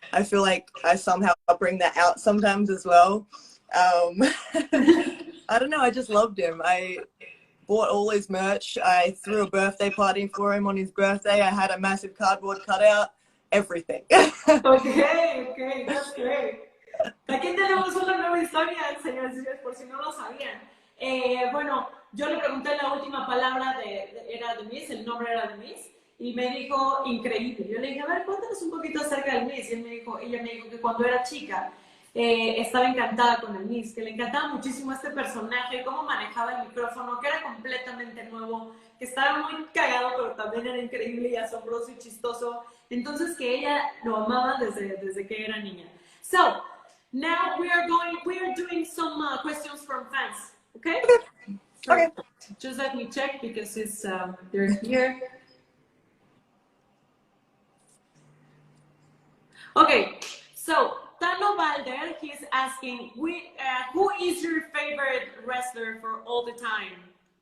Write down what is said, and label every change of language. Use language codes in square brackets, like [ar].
[en] I feel like I somehow bring that out sometimes as well. I don't know. I just loved him. I bought all his merch. I threw a birthday party for him on his birthday. I had a massive cardboard cutout. Everything. Okay, that's great. [es] Aquí tenemos una nueva historia, señores y señores, por si no lo sabían. Bueno, yo le pregunté la última palabra era de Miss, el nombre era de Miss, y me dijo increíble. Yo le dije, a ver, cuéntanos un poquito acerca del Miss. Y ella me dijo que cuando era chica estaba encantada con el Miss, que le encantaba muchísimo este personaje, cómo manejaba el micrófono, que era completamente nuevo, que estaba muy cagado, pero también era increíble y asombroso y chistoso. Entonces que ella lo amaba desde que era niña. [en] So, now we are doing some questions from fans, okay? So, Okay. just let me check because it's they're here. Okay, so Tano Balder, he's asking, who is your favorite wrestler for all the time?